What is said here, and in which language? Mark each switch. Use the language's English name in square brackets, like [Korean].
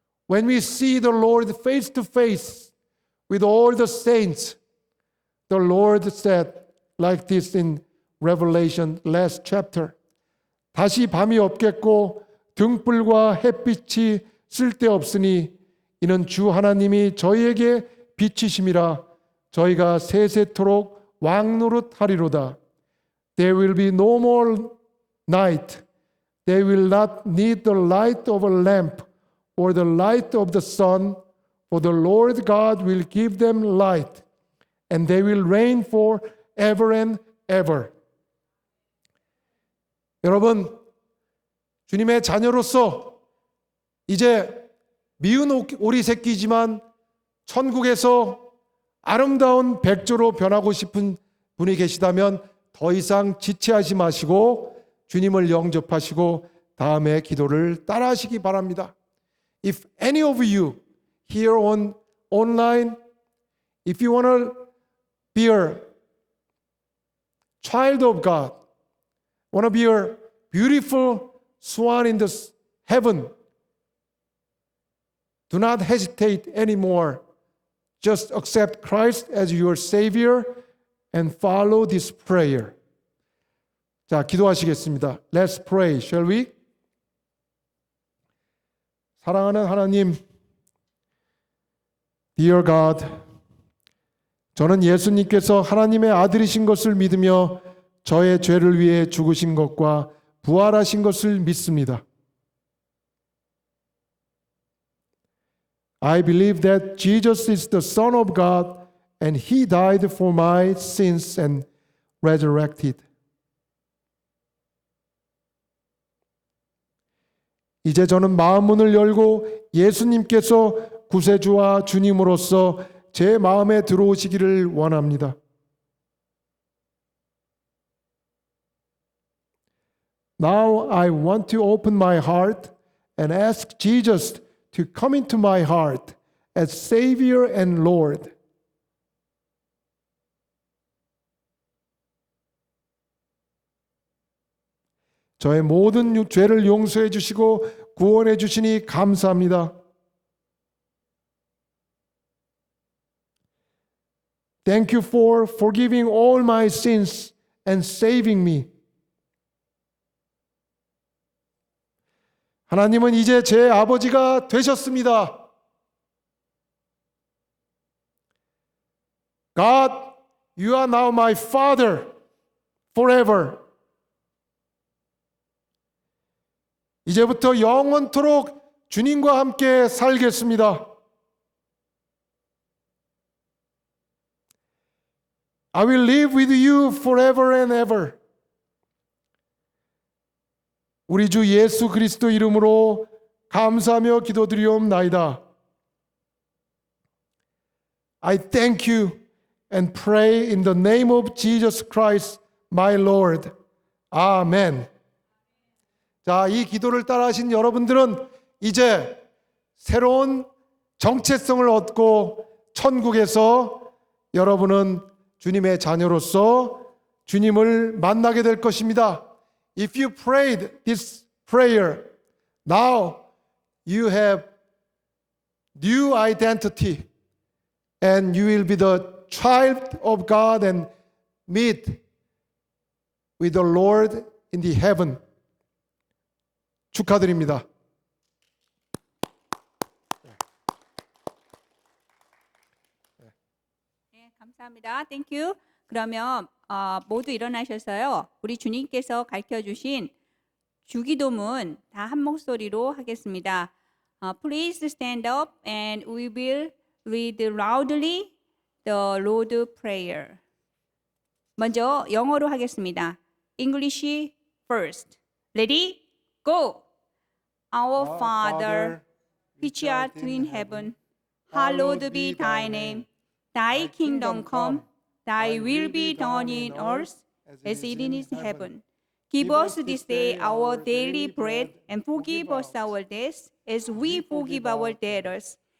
[English] When we see the Lord face to face with all the saints, the Lord said like this in Revelation last chapter. [Korean] 다시 밤이 없겠고 등불과 햇빛이 쓸데없으니 이는 주 하나님이 저희에게 빛이심이라 저희가 세세토록 왕노릇하리로다. [English] There will be no more night. They will not need the light of a lamp or the light of the sun, for the Lord God will give them light, and they will reign forever and ever. [Korean] 여러분, 주님의 자녀로서 이제 미운 오리 새끼지만 천국에서 아름다운 백조로 변하고 싶은 분이 계시다면 더 이상 지체하지 마시고 주님을 영접하시고 다음에 기도를 따라하시기 바랍니다. [English] If any of you here online, if you want to be a child of God, want to be a beautiful swan in the heaven, do not hesitate anymore. Just accept Christ as your Savior and follow this prayer. [Korean] 자, 기도하시겠습니다. [English] Let's pray, shall we? [Korean] 사랑하는 하나님, [English] Dear God, [Korean] 저는 예수님께서 하나님의 아들이신 것을 믿으며 저의 죄를 위해 죽으신 것과 부활하신 것을 믿습니다. [English] I believe that Jesus is the Son of God and He died for my sins and resurrected. [Korean] 이제 저는 마음 문을 열고 예수님께서 구세주와 주님으로서 제 마음에 들어오시기를 원합니다. [English] Now I want to open my heart and ask Jesus to come into my heart as Savior and Lord. [Korean] 저의 모든 죄를 용서해 주시고 구원해 주시니 감사합니다. [English] Thank you for forgiving all my sins and saving me. [Korean] 하나님은 이제 제 아버지가 되셨습니다. [English] God, you are now my Father forever. [Korean] 이제부터 영원토록 주님과 함께 살겠습니다. [English] I will live with you forever and ever. [Korean] 우리 주 예수 그리스도 이름으로 감사하며 기도드리옵나이다. [English] I thank you and pray in the name of Jesus Christ, my Lord. [Korean] 아멘. 자, 이 기도를 따라하신 여러분들은 이제 새로운 정체성을 얻고 천국에서 여러분은 주님의 자녀로서 주님을 만나게 될 것입니다. [English] If you prayed this prayer, now you have new identity and you will be the child of God and meet with the Lord in the heaven. [Korean] 축하드립니다. 네, 감사합니다. [English] Thank you. [Korean] 그러면 모두 일어나셔서요. 우리 주님께서 가르쳐주신 주기도문 다 한 목소리로 하겠습니다. [English] Please stand up and we will read loudly the Lord's Prayer. [Korean] 먼저 영어로 하겠습니다. [English] English first. Ready? Go! Our Father, which art in heaven, hallowed be thy name. Thy kingdom come. Thy will be done in earth as it is in heaven. Give us this day our daily bread, and forgive us our debts as we forgive our debtors.